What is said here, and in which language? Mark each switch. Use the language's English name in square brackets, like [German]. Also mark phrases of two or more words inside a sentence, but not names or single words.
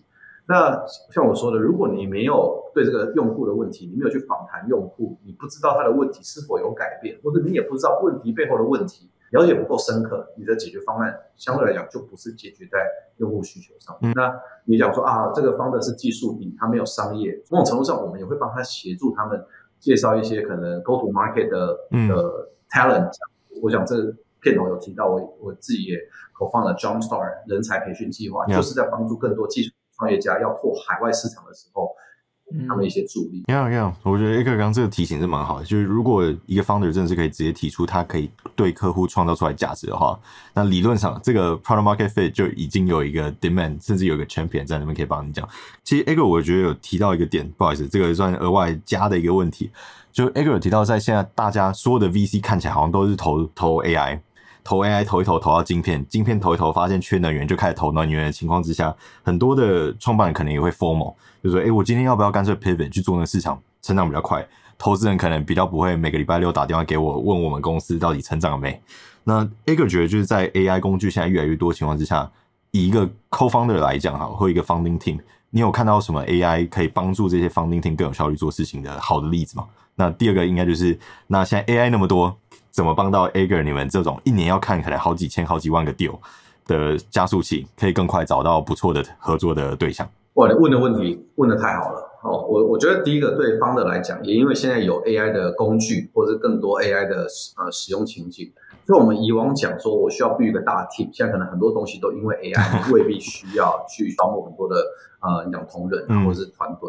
[Chinese] 那像我說的，如果你沒有對這個用戶的問題，你沒有去訪談用戶，你不知道他的問題是否有改變，或者你也不知道問題背後的問題，了解不夠深刻，你的解決方案相对来講就不是解決在用戶需求上。那你講說這個founder是技術底，他沒有商業，某種程度上我們也會幫他協助他們介紹一些可能 [English] go to market [Chinese] 的talent。我想這片頭有提到我自己也投放了 Jumpstart 人才培訓計劃，就是在幫助更多技術創業家要拓海外市場的時候，他們一些助力。我覺得 Edgar 剛剛這個提醒是蠻好的，就是如果一個 founder 真的是可以直接提出他可以對客戶創造出來價值的話，那理論上這個 [English] product market fit [Chinese] 就已經有一個 demand， 甚至有一個 champion 在那邊可以幫你講。其實 Edgar 我覺得有提到一個點，不好意思，這個算額外加的一個問題，就 Edgar 有提到在現在大家所有的 VC 看起來好像都是投 AI。投 AI 投一投到晶片投一投發現缺能源就開始投能源的情況之下，很多的創辦人可能也會 FOMO， 就說我今天要不要乾脆 pivot 去做那個市場成長比較快，投資人可能比較不會每個禮拜六打電話給我問我們公司到底成長了沒。那 Edgar 覺得就是在 AI 工具現在越來越多的情況之下，以一個 co-founder 來講或一個 [English] founding team， [Chinese] 你有看到什麼 AI 可以幫助這些 [English] founding team [Chinese] 更有效率做事情的好的例子嗎？那第二個應該就是那現在 AI 那麼多，怎麼幫到 Edgar 你們這種一年要看可能好幾千好幾萬個 deal 的加速器，可以更快找到不錯的合作的对象？哇，你問的問題問得太好了我觉得第一個對founder來講，也因為現在有 AI 的工具或者更多 AI 的使用情境，所以我們以往講說我需要 build 一個大 team， 現在可能很多東西都因為 AI 未必需要去招募很多的你講同仁或者是團隊。